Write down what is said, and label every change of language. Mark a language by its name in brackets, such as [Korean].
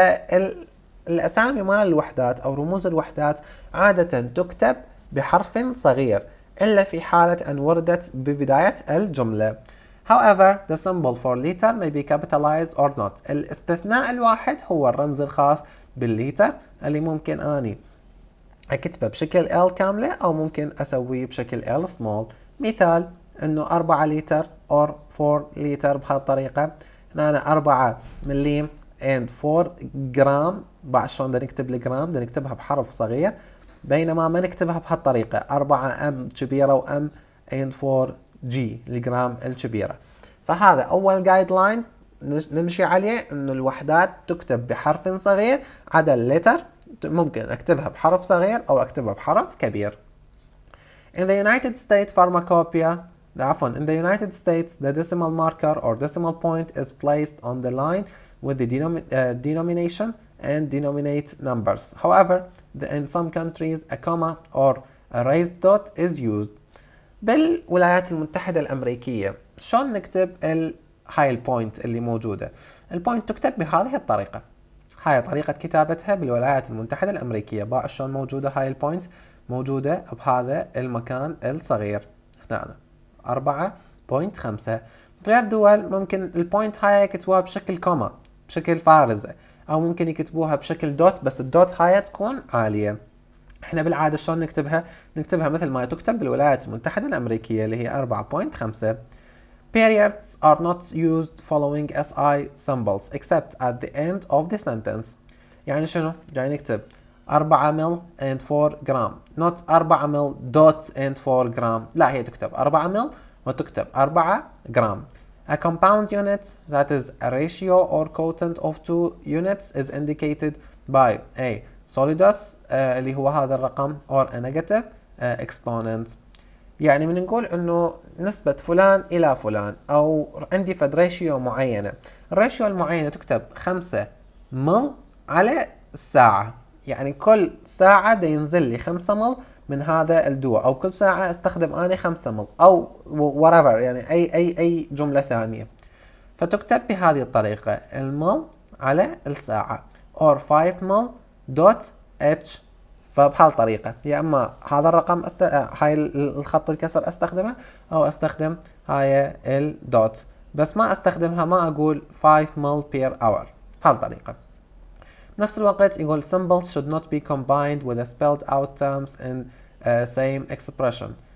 [Arabic] فالاسامي مال الوحدات او رموز الوحدات عادة تكتب بحرف صغير الا في حالة ان وردت ببداية الجملة. [English] However, the symbol for liter may be capitalized or not. [Arabic] الاستثناء الواحد هو الرمز الخاص بالليتر اللي ممكن اني اكتبه بشكل L كاملة او ممكن اسويه بشكل L small. مثال انه 4 لتر [English] or [Arabic] 4 لتر بهالطريقة. هنا 4 مليم [English] and [Arabic] 4 جرام. بعد شلون بدنا نكتب الجرام؟ بدنا نكتبها بحرف صغير، بينما ما نكتبها بهالطريقة 4 ام كبيرة و ام [English] and [Arabic] 4 جي الجرام الكبيرة. فهذا اول جايد لاين نمشي عليه، انه الوحدات تكتب بحرف صغير عدا اللتر ممكن اكتبها بحرف صغير او اكتبها بحرف كبير. [English] In the United States pharmacopoeia, in the United States the decimal marker or decimal point is placed on the line with the denomination and denominate numbers. However, in some countries a comma or a raised dot is used. [Arabic] بالولايات المتحدة الأمريكية شلون نكتب هاي البوينت اللي موجودة؟ البوينت تكتب بهذه الطريقة. هاي طريقة كتابتها بالولايات المتحدة الأمريكية. باع شلون موجودة هاي البوينت؟ موجودة بهذا المكان الصغير هنا 4.5. بغير دول ممكن البوينت هاي يكتبوها بشكل كوما بشكل فارزة، أو ممكن يكتبوها بشكل دوت بس الدوت هاي تكون عالية. احنا بالعادة شلون نكتبها؟ نكتبها مثل ما تكتب بالولايات المتحدة الأمريكية اللي هي 4.5. [English] Periods are not used following SI symbols except at the end of the sentence. [Arabic] يعني شنو؟ يعني نكتب 4 مل [English] and [Arabic] 4 جرام [English] not [Arabic] 4 مل dot and 4 جرام، لا هي تكتب 4 مل وتكتب 4 جرام. [English] A compound unit that is a ratio or quotient of two units is indicated by a solidus [Arabic] اللي هو هذا الرقم [English] or a negative exponent. [Arabic] يعني من نقول انه نسبة فلان الى فلان او عندي فد ريشيو معينة، الريشيو المعينة تكتب 5 مل على الساعة، يعني كل ساعة دا ينزل لي 5 مل من هذا الدواء، او كل ساعة استخدم اني 5 مل او [English] whatever، [Arabic] يعني اي جملة ثانية. فتكتب بهذه الطريقة المل على الساعة [English] or [Arabic] 5 مل دوت اتش. فبهالطريقة يا اما هذا الرقم هاي الخط الكسر استخدمه او استخدم هاي الدوت، بس ما استخدمها ما اقول 5 مل بير اور بهالطريقة. بنفس الوقت يقول [English] symbols should not be combined with the spelled out terms in same expression.